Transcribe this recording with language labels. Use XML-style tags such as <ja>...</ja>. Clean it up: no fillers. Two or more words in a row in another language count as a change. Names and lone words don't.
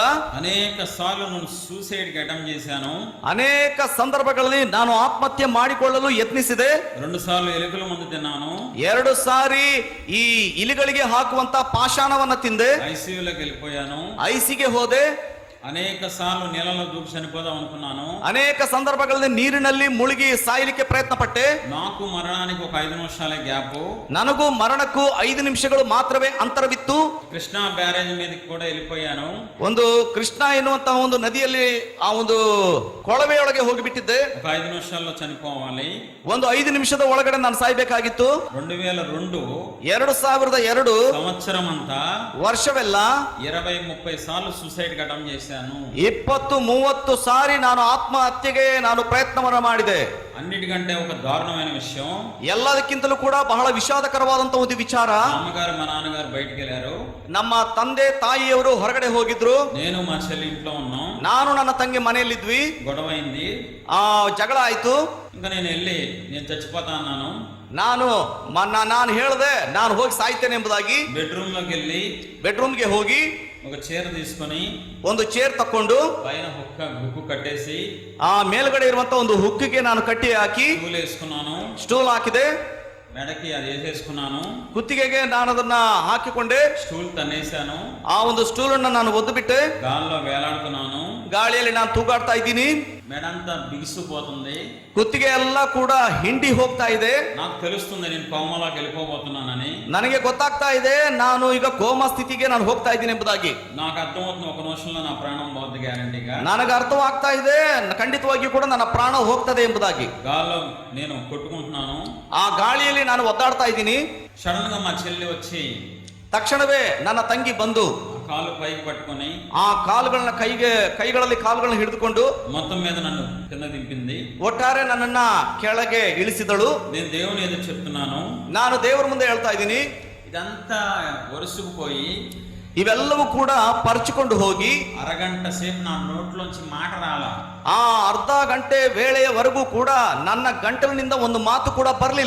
<te>అనేక సార్లు నేను సూసైడ్ కి అటెంప్ట్ చేశాను.</te> <kn>ಅನೇಕ ಸಂದರ್ಭಗಳಲ್ಲಿ ನಾನು ಆತ್ಮಹತ್ಯೆ ಮಾಡಿಕೊಳ್ಳಲು ಯತ್ನಿಸಿದೆ.</kn> <te>2 సార్లు ఎలుకల మందు తిన్నాను.</te> <kn>2 ಸಾರಿ ಈ ಇಲಿಗಳಿಗೆ ಹಾಕುವಂತ ಪಾಷಾಣವನ್ನ ತಿಂದೆ.</kn> <te>ఐసీయూలోకి వెళ్ళిపోయాను.</te> <kn>ಐಸಿಗೆ ಹೋದೆ.</kn> <te>అనేక సార్లు నీళ్ళలో దూకి చనిపోదాం అనుకున్నాను.</te> <kn>ಅನೇಕ ಸಂದರ್ಭಗಳಲ್ಲಿ ನೀರಿನಲ್ಲಿ ಮುಳುಗಿ ಸಾಯಲಿಕ್ಕೆ ಪ್ರಯತ್ನ ಪಟ್ಟೆ.</kn> <te>నాకు మరణానికి ఒక 5 నిమిషాలే గ్యాప్.</te> <kn>ನನಗೂ ಮರಣಕ್ಕೂ 5 ನಿಮಿಷಗಳು ಮಾತ್ರವೇ ಅಂತರವಿತ್ತು.</kn> <te>కృష్ణా బ్యారేజ్ మీదకి కూడా వెళ్ళిపోయాను.</te> <kn>ಒಂದು ಕೃಷ್ಣ ಎನ್ನುವಂತಹ ಒಂದು ನದಿಯಲ್ಲಿ ಆ ಒಂದು ಕೊಳವೆಯೊಳಗೆ ಹೋಗಿಬಿಟ್ಟಿದ್ದೆ.</kn> <te>ఒక 5 నిమిషాల్లో చనిపోవాలి.</te> <kn>ಒಂದು 5 ನಿಮಿಷದ ಒಳಗಡೆ ನಾನು ಸಾಯ್ಬೇಕಾಗಿತ್ತು.</kn> <te>2002</te> <kn>2002</kn> <te>సంవత్సరం అంతా</te> <kn>ವರ್ಷವೆಲ್ಲ</kn> <te>20-30 సార్లు సూసైడ్ కి అటెంప్ట్ చేశాను.</te> <kn>20-30 ಸಾರಿ ನಾನು ಆತ್ಮಹತ್ಯೆಗೆ ನಾನು ಪ್ರಯತ್ನವನ್ನ ಮಾಡಿದೆ.</kn> <te>అన్నిటికంటే ఒక దారుణమైన విషయం,</te> <kn>ಎಲ್ಲದಕ್ಕಿಂತಲೂ ಕೂಡ ಬಹಳ ವಿಷಾದಕರವಾದಂತ ಒಂದು ವಿಚಾರ,</kn> <te>మా అమ్మగారు మా నాన్నగారు బయటికి వెళ్ళారు.</te> <kn>ನಮ್ಮ ತಂದೆ ತಾಯಿಯವರು ಹೊರಗಡೆ ಹೋಗಿದ್ರು.</kn> <te>నేను మా చెల్లి ఇంట్లో ఉన్నాం.</te> <kn>ನಾನು ನನ್ನ ತಂಗಿ ಮನೆಯಲ್ಲಿದ್ವಿ.</kn> <te>గొడవ అయింది.</te> <kn>ಜಗಳ ಆಯ್ತು.</kn> <te>ఇంకా నేను వెళ్ళి నేను చచ్చిపోతా అన్నాను.</te> <kn>ನಾನು ಹೇಳಿದೆ ನಾನು ಹೋಗಿ ಸಾಯ್ತೇನೆ ಎಂಬುದಾಗಿ.</kn> <te>బెడ్రూమ్ లోకి వెళ్ళి</te> <kn>ಬೆಡ್ರೂಮ್ಗೆ ಹೋಗಿ</kn> <te>ఒక చీర తీసుకొని</te> <kn>ಒಂದು ಚೇರ್ ತಕೊಂಡು</kn> <te>పైన హుక్కు కట్టేసి</te> <kn>ಆ ಮೇಲ್ಗಡೆ ಇರುವಂತ ಒಂದು ಹುಕ್ಕಿಗೆ ನಾನು ಕಟ್ಟಿ ಹಾಕಿ</kn> <te>స్టూల్ వేసుకున్నాను,</te> <kn>ಸ್ಟೂಲ್ ಹಾಕಿದೆ.</kn> <te>మెడకి అది వేసేసుకున్నాను,</te> <kn>ಕುತ್ತಿಗೆಗೆ ನಾನು ಅದನ್ನ ಹಾಕಿಕೊಂಡೆ.</kn> <te>స్టూల్ తన్నేశాను,</te> <kn>ಆ ಒಂದು ಸ್ಟೂಲ್ ಅನ್ನ ನಾನು ಒದ್ದು ಬಿಟ್ಟೆ.</kn> <te>గాల్లో వేలాడుతున్నాను,</te> <kn>ಗಾಳಿಯಲ್ಲಿ ನಾನು ತೂಗಾಡ್ತಾ ಇದ್ದೀನಿ.</kn> <te>మెడంతా బిగిసిపోతుంది.</te> <kn>ಕುತ್ತಿಗೆ ಎಲ್ಲ ಕೂಡ ಹಿಂಡಿ ಹೋಗ್ತಾ ಇದೆ.</kn> <te>నాకు తెలుస్తుంది నేను కోమలోకి వెళ్ళిపోబోతున్నానని.</te> <kn>ನನಗೆ ಗೊತ್ತಾಗ್ತಾ ಇದೆ ನಾನು ಈಗ ಕೋಮಾ ಸ್ಥಿತಿಗೆ ನಾನು ಹೋಗ್ತಾ ಇದ್ದೀನಿ ಎಂಬುದಾಗಿ.</kn> <te>నాకు అర్థమవుతుంది ఒక నిమిషంలో నా ప్రాణం పోద్ది గ్యారంటీగా.</te> <kn>ನನಗೆ ಅರ್ಥವಾಗ್ತಾ ಇದೆ ಖಂಡಿತವಾಗಿಯೂ ಕೂಡ ನನ್ನ ಪ್ರಾಣ ಹೋಗ್ತದೆ ಎಂಬುದಾಗಿ.</kn> <te>గాల్లో నేను కొట్టుకుంటున్నాను,</te> <kn>ಆ ಗಾಳಿಯಲ್ಲಿ ನಾನು ಒದ್ದಾಡ್ತಾ ಇದ್ದೀನಿ.</kn> <te>సడన్ గా మా చెల్లి వచ్చి</te> <kn>ತಕ್ಷಣವೇ ನನ್ನ ತಂಗಿ ಬಂದು</kn> <te>కాలు పైకి పట్టుకొని</te> <kn>ಆ ಕಾಲುಗಳನ್ನ ಕೈಗಳಲ್ಲಿ ಕಾಲುಗಳನ್ನ ಹಿಡಿದುಕೊಂಡು</kn> <te>మొత్తం మీద నన్ను కింద దింపింది.</te> <kn>ಒಟ್ಟಾರೆ ನನ್ನನ್ನ ಕೆಳಗೆ ಇಳಿಸಿದಳು.</kn> <te>నేను దేవుని ఎదురు చెప్తున్నాను,</te> <kn>ನಾನು ದೇವರ ಮುಂದೆ ಹೇಳ್ತಾ ಇದ್ದೀನಿ.</kn> <te>ఇదంతా ఒరుసుకుపోయి</te> <kn>ಇವೆಲ್ಲವೂ ಕೂಡ ಪರ್ಚಿಕೊಂಡು ಹೋಗಿ</kn> <te>అరగంట సేపు నా నోట్లోంచి మాట రాలా.</te> <kn>ಆ ಅರ್ಧ ಗಂಟೆ ವೇಳೆಯವರೆಗೂ ಕೂಡ ನನ್ನ ಗಂಟಲಿನಿಂದ ಒಂದು ಮಾತು ಕೂಡ ಬರಲಿಲ್ಲ.</kn>